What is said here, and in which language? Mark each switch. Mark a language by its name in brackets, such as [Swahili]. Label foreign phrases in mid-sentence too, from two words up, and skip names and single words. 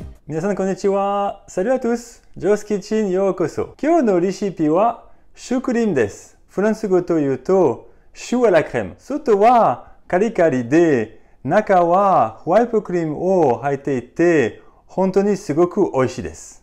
[Japanese] みなさんこんにちは. [French] Salut à tous. [Japanese] Joe's Kitchen ようこそ。今日のレシピはシュークリームです. フランス語というと、シューあらクレーム。外はカリカリで、中はホワイトクリームを入っていて、本当にすごく美味しいです。